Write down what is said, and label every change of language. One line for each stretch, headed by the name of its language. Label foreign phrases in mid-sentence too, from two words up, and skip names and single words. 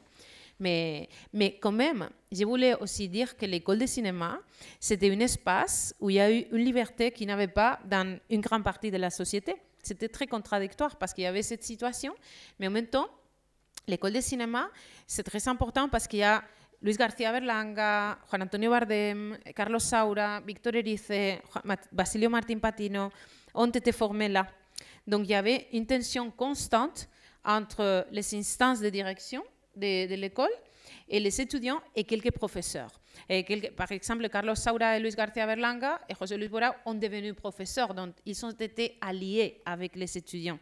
French: Mais quand même, je voulais aussi dire que l'école de cinéma, c'était un espace où il y a eu une liberté qu'il n'y avait pas dans une grande partie de la société. C'était très contradictoire parce qu'il y avait cette situation, mais en même temps, l'école de cinéma, c'est très important parce qu'il y a Luis García Berlanga, Juan Antonio Bardem, Carlos Saura, Víctor Erice, Basilio Martín Patino ont été formés là. Donc il y avait une tension constante entre les instances de direction de l'école et les étudiants et quelques professeurs. Par exemple, Carlos Saura et Luis García Berlanga et José Luis Borao ont devenu professeurs, donc ils ont été alliés avec les étudiants.